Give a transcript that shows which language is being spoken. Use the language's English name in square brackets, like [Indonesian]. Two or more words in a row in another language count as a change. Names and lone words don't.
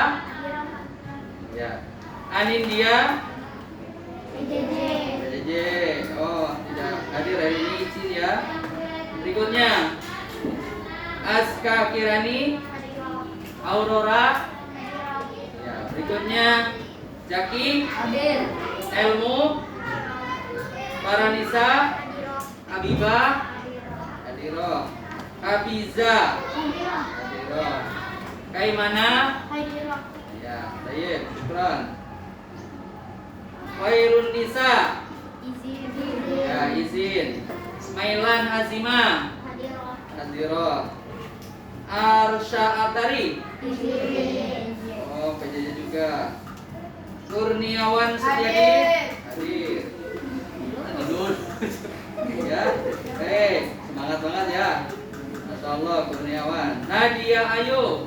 [Indonesian] Ya. Anindya. JJ. Oh, tidak hadir hari ini, izin ya. Berikutnya Aska Kirani. Aurora. Ya, berikutnya Jaki. Elmu. Paranisa. Habibah. Hadiroh. Habiza. Hadiroh. Kaimana. Ya, baik, syukran. Khairun Nisa. Ya, izin. Ismailan Azima. Hadiroh. Arsha Atari. Oh, PJJ juga. Kurniawan Setiadi. Hadir. Tidur. Ya. Baik, semangat banget ya. [Arabic] ما شاء الله, [Indonesian] Kurniawan. Nadia Ayu.